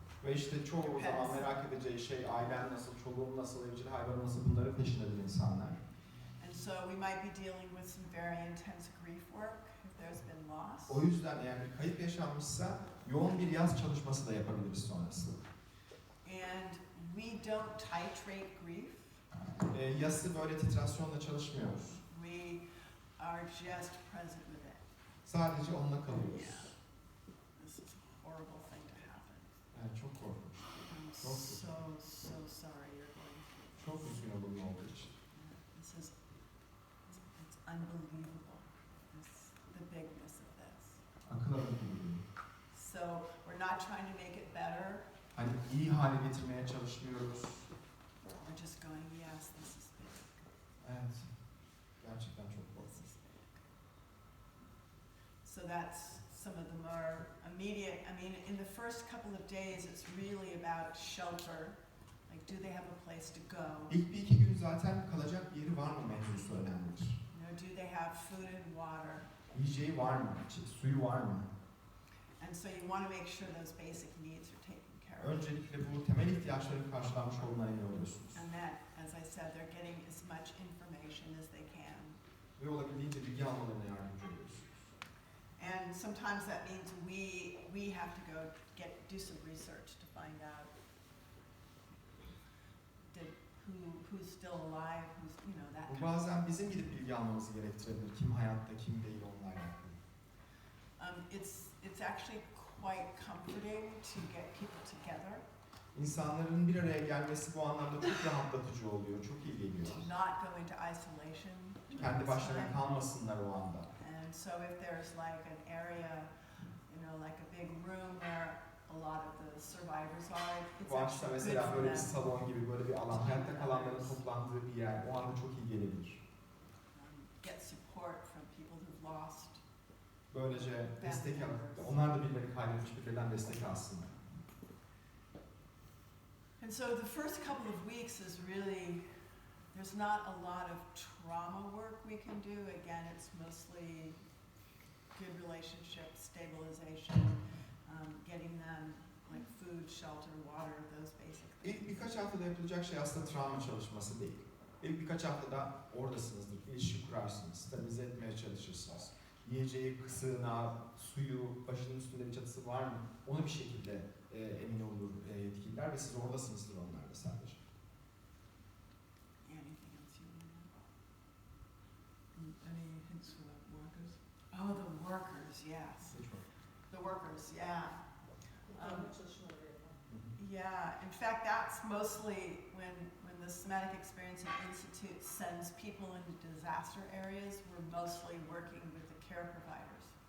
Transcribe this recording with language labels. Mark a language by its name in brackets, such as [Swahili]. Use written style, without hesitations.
[Turkish] Ve işte çoğu zaman merak edeceği şey ailem nasıl, çoluğum nasıl, evcil hayvanım nasıl bunların peşindedir insanlar. [English] And so we might be dealing with some very intense grief work if there's been loss. [Turkish] O yüzden eğer bir kayıp yaşanmışsa yoğun bir yaz çalışması da yapabiliriz sonrasında. [English] And we don't titrate grief. [Turkish] Yası böyle titrasyonla çalışmıyoruz. [English] We are just present with it. [Turkish] Sadece onunla kalıyoruz. Yeah. [English] This is a horrible thing to happen. [Turkish] Yani çok korkunç. [English] I'm [Turkish] Çok [English] so sorry you're going through this. [Turkish] Çok üzgünüm bunun olduğu için. [English] This is, it's unbelievable, the bigness of this. [Turkish] Akıl alır gibi değil. [English] So we're not trying to make it better. [Turkish] Hani iyi hale getirmeye çalışmıyoruz. [English] We're just going, yes, this is big. [Turkish] Evet. Gerçekten çok [English] This [Turkish] korkunç. [English] is big. So that's some of the more immediate, I mean, in the first couple of days, it's really about shelter. Like, do they have a place to go? [Turkish] İlk bir iki gün zaten kalacak bir yeri var mı mevzusu önemlidir. [English] You know, do they have food and water? [Turkish] Yiyeceği var mı? Suyu var mı? [English] And so you want to make sure those basic needs are taken care of. [Turkish] Öncelikle bu temel ihtiyaçların karşılanmış olduğuna emin oluyorsunuz. [English] And that, as I said, they're getting as much information as they can. [Turkish] Ve olabildiğince bilgi almalarına yardımcı oluyorsunuz. [English] And sometimes that means we have to go do some research to find out who's still alive, who's, you know, that [Turkish] Bu [English] kind of [Turkish] bazen bizim gidip bilgi almamızı gerektirebilir. Kim hayatta, kim değil onlarla alakalı. [English] It's actually quite comforting to get people together. [Turkish] İnsanların bir araya gelmesi bu anlamda çok rahatlatıcı oluyor, çok iyi geliyor. [English] To not go into isolation. [Turkish] Kendi başlarına kalmasınlar o anda. [English] And so if there's like an area, you know, like a big room where a lot of the survivors are, it's [Turkish] Bu açıdan [English] actually good [Turkish] mesela [English] for [Turkish] böyle bir [English] them. [Turkish] salon gibi böyle bir alan, hayatta kalanların toplandığı bir yer, o anda çok iyi gelebilir. [English] Get support from people who've lost. [Turkish] Böylece destek alıp, onlar da birileri kaybetmiş, birilerinden destek alsınlar. [English] And so the first couple of weeks is really, there's not a lot of trauma work we can do. Again, it's mostly good relationships, stabilization, getting them like food, shelter, water, those basic things. [Turkish] İlk birkaç haftada yapılacak şey aslında travma çalışması değil. İlk birkaç haftada oradasınızdır, ilişki kurarsınız, stabilize etmeye çalışırsınız. Yiyeceği, sığınağı, suyu, başının üstünde bir çatısı var mı? Onu bir şekilde emin olur yetkililer ve siz oradasınızdır onlarla sadece. [English] Anything else you want to know? Any hints for the workers? Oh, the workers, yes. The workers, yeah. Yeah, in fact, that's mostly when the Somatic Experience Institute sends people into disaster areas, we're mostly working with the care providers.